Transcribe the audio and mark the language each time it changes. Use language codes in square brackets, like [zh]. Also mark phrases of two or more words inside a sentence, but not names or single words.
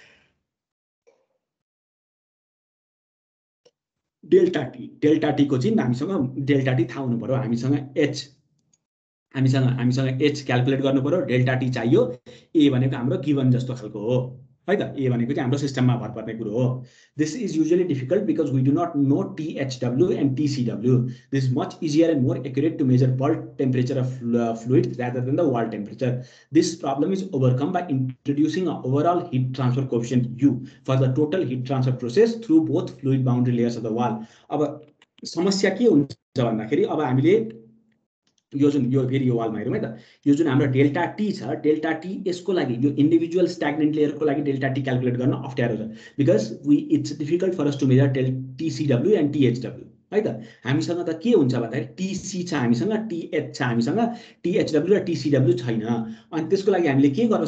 [ne] delta T को चाहिँ हामीसँग delta T थाहा हुनु पर्यो हामीसँग H क्याल्कुलेट गर्नु पर्यो डेल्टा T चाहियो A भनेको हाम्रो गिवन जस्तो खालको हो है त A भनेको चाहिँ हाम्रो सिस्टममा भर पर्ने कुरो हो [en] this is usually difficult because we do not know THW and TCW this is much easier and more accurate to measure bulk temperature of fluid rather than the wall temperature this problem is overcome by introducing a overall heat transfer coefficient U for the total heat transfer process through both fluid boundary layers of the wall [ne] अब समस्या के हुन्छ भन्दाखेरि अब हामीले यो फेरि यो वालमा हेरौँ है त यो जुन हाम्रो डेल्टा T छ डेल्टा T यसको लागि यो [en] individual stagnant [ne] लेयरको लागि डेल्टा T क्याल्कुलेट गर्न अप्ठ्यारो छ [en] because it's difficult for us to measure TCW and THW [ne] है त हामीसँग त के हुन्छ भन्दाखेरि TC छ हामीसँग TH छ हामीसँग THW र TCW छैन अनि त्यसको लागि हामीले के गर्न